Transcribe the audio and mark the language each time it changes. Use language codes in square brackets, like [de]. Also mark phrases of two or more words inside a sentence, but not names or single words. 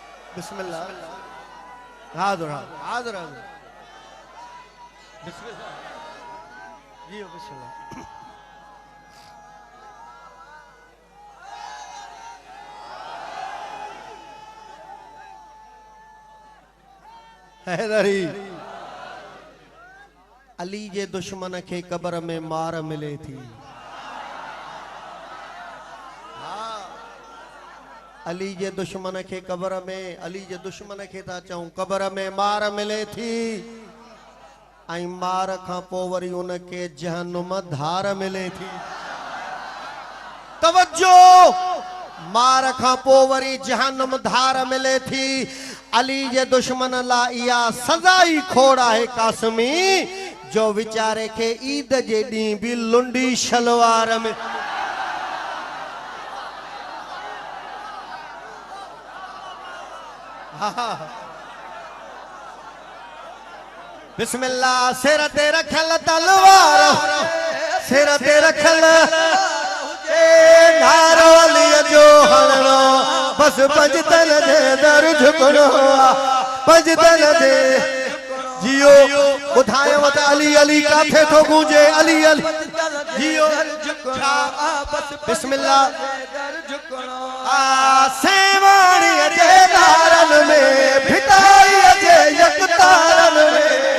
[sd] बिस्मिल्लाह हाजिर हाजिर हाजिर बिस्मिल्लाह जी बिस्मिल्लाह हैदरी अली जे दुश्मन के कब्र में मार मिले थी। अली जे दुश्मन के कब्र में अली जे दुश्मन के था चऊं कब्र में मार मिले थी आई मार खां पोइ वरी उनके जहन्नुम धार मिले थी। तवज्जो मार खां पोइ वरी जहन्नुम धार मिले थी। अली जे दुश्मन ला इया सजाई खोड़ा है कासमी जो विचारे के ईद जे डी भी लुंडी शलवार में बिस्मिल्लाह सिर ते रखल तलवार सिर ते रखल नारो अली जो हणो बस पंजतन दे दर झुकणो पंजतन दे जियो ॿुधायो त अली अली काथे थो गूंजे अली अली जियो बिस्मिल्लाह सेवाणी जे दारन में भिताई जे यकतारन में